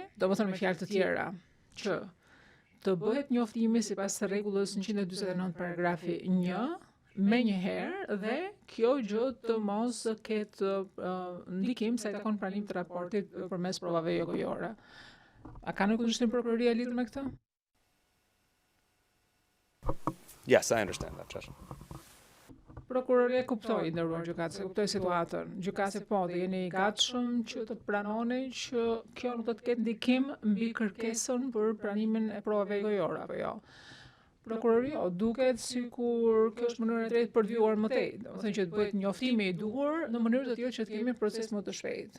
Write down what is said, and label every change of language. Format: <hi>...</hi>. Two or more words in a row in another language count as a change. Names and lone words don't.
<sq>Domethënë me fjalë të tjera, që të bëhet njoftimi sipas rregullës 149 paragrafi 1 me njëherë dhe kjo gjë të mos ketë ndikim sa i takon pranim të raportit përmes provave jo gojore. A ka në kundërshtim prokuroria lidhur me këtë?</sq> <en>Yes, I understand that, Judge.</en> <sq>Prokuroria kuptoi, nderuar gjykatës, kuptoi situatën. Gjykatësi po, dhe jeni i gatshëm që të pranoni që kjo nuk do të ketë ndikim mbi kërkesën për pranimin e provave gojore, apo jo? Prokuroria duket sikur kjo është mënyra e drejtë për të vjuar më tej, domethënë që të bëhet njoftimi i duhur në mënyrë të tillë që të kemi proces më të shpejtë.</sq>